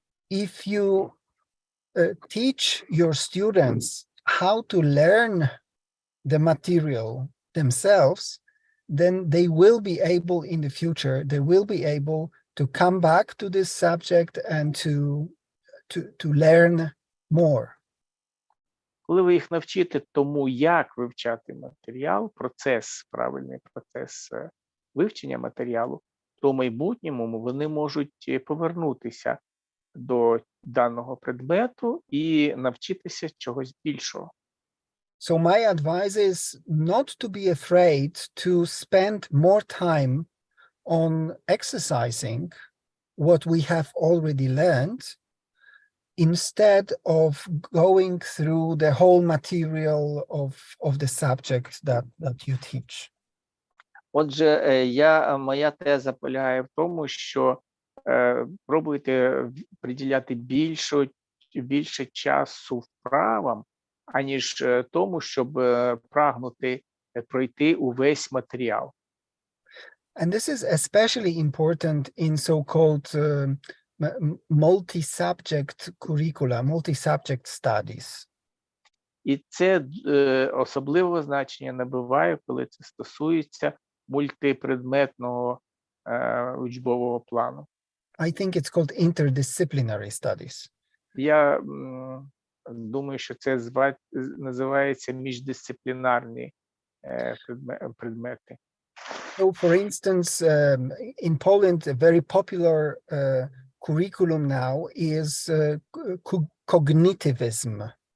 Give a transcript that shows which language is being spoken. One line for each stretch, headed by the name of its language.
English: If you teach your students how to learn the material themselves, then they will be able in the future, they will be able to come back to this subject and to learn more.
Ukrainian: Коли ви їх навчите тому, як вивчати матеріал, правильний процес вивчення матеріалу, то в майбутньому вони можуть повернутися до даного предмету і навчитися чогось більшого.
English: So my advice is not to be afraid to spend more time on exercising what we have already learned instead of going through the whole material of the subject that you teach.
Ukrainian: Отже, моя теза полягає в тому, що пробуйте приділяти більше часу вправам, аніж тому, щоб прагнути пройти увесь матеріал.
English: And this is especially important in so-called multi-subject curricula, multi-subject studies.
Ukrainian: І це особливе значення набуває, коли це стосується мультипредметного учбового плану.
English: I think it's called interdisciplinary studies.
Ukrainian: Я думаю, що це називається міждисциплінарні предмети.
English: So, for instance, in Poland, a very popular curriculum now is cognitivism.